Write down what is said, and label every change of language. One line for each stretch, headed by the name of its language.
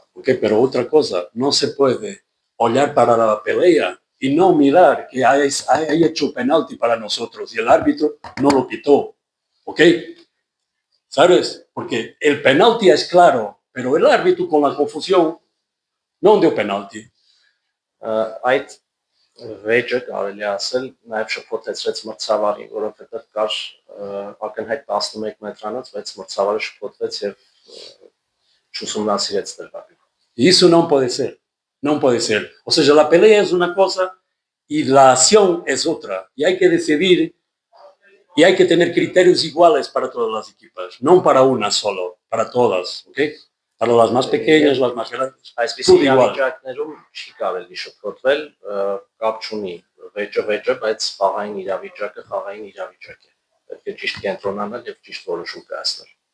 Spanish: Ok, pero otra cosa, no se puede olhar para la pelea y no mirar que hay hecho penalti para nosotros y el árbitro no lo quitó, ¿ok? ¿Sabes? Porque el penalti es claro, pero el árbitro con la confusión no dio penalti.
Armenian: Այդ վեճը կարելի ասել նաև շփոթեցրեց մրցավարին, որովհետև կար ակնհայտ 11 մետրանոց, բայց մրցավարը շփոթվեց եւ չուսումնասիրեց դեպքը։
Spanish: Y eso no puede ser, no puede ser. O sea, la pelea es una cosa y la acción es otra. Y hay que decidir y hay que tener criterios iguales para todas las equipas, no para una solo, para todas, ¿ok? Para las más pequeñas, las más grandes.
Armenian: Այսպիսի իրավիճակներում չի կարելի շփոթվել, կապ չունի վեճը, բայց խաղային իրավիճակը պետք է ճիշտ կենտրոնանալ եւ ճիշտ որոշում կայացնել։